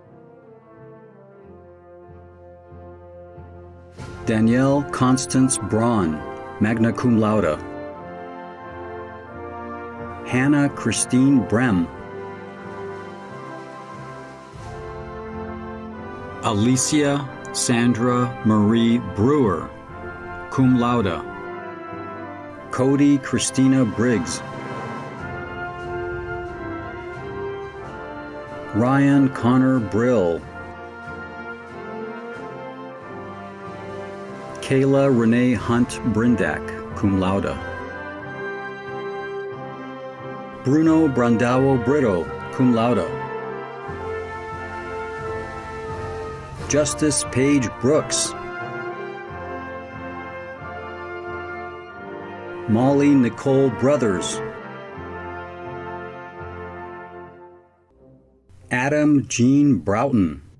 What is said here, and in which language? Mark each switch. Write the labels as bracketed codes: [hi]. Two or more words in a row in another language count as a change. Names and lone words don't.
[la] Danielle Constance Braun, magna cum laude. [en] Hannah Christine Brem. [la] Alicia Sandra Marie Brewer, cum laude. [en] Cody Christina Briggs. Ryan Connor Brill. [la] Kayla Renee Hunt Brindak, cum laude. Bruno Brandao Brito, cum laude. [en] Justice Paige Brooks. Molly Nicole Brothers. Adam Jean Broughton.